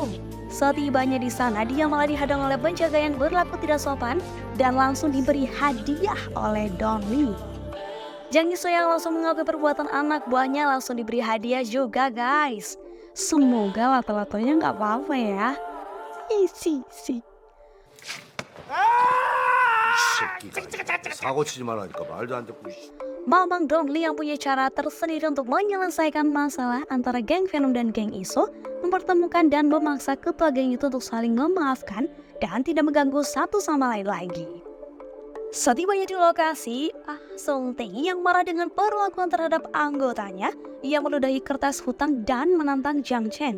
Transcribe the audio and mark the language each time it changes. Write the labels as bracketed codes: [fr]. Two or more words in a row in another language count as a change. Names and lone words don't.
[id] Saat tibanya di sana, dia malah dihadang oleh penjaga yang berlaku tidak sopan dan langsung diberi hadiah oleh Don Lee. Jang Yi-soo yang langsung mengakui perbuatan anak buahnya langsung diberi hadiah juga guys. Semoga lato-latonya nggak apa-apa ya. Si. [ko] 사고 치지 말라니까 말도 안 듣고. [id] Mamang Don Lee yang punya cara tersendiri untuk menyelesaikan masalah antara geng Venom dan geng Isu, mempertemukan dan memaksa ketua geng itu untuk saling memaafkan dan tidak mengganggu satu sama lain lagi. Setibanya di lokasi, Ah Sung-tae yang marah dengan perlakuan terhadap anggotanya, ia meludahi kertas hutang dan menantang Jang Chen.